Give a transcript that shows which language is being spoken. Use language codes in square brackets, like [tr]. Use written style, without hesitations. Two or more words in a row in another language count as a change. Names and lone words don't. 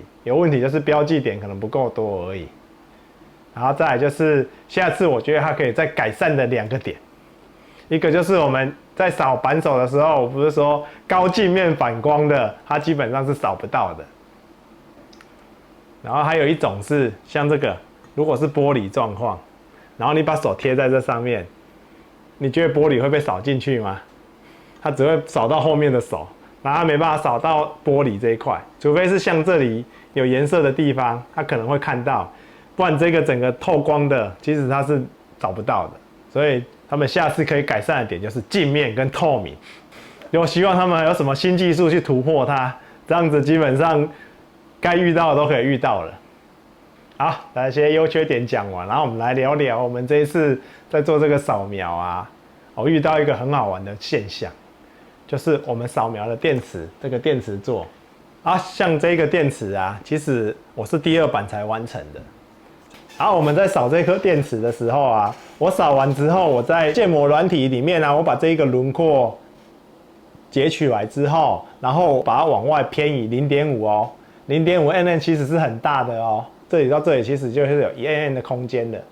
[zh] 有問題就是標記點可能不夠多而已。然後再來就是下次我覺得它可以再改善的2個點，一個就是我們在掃扳手的時候，我不是說高鏡面反光的，它基本上是掃不到的。然後還有一種是像這個，如果是玻璃狀況， 然後你把手貼在這上面，你覺得玻璃會被掃進去嗎？它只會掃到後面的手，然後它沒辦法掃到玻璃這一塊，除非是像這裡有顏色的地方，它可能會看到，不然這個整個透光的，其實它是找不到的。所以他們下次可以改善的點就是鏡面跟透明。我希望他們有什麼新技術去突破它，這樣子基本上該遇到的都可以遇到了。好，那些優缺點講完，然後我們來聊聊我們這一次在做這個掃描啊，我遇到一個很好玩的現象，就是我們掃描的電池，這個電池座啊，像這個電池啊，其實我是第2版才完成的。然後我們在掃這顆電池的時候啊，我掃完之後，我在建模軟體裡面啊，我把這一個輪廓截取來之後，然後把它往外偏移0.5哦，0.5 mm 其實是很大的哦，這裡到這裡其實就是有1 mm 的空間的。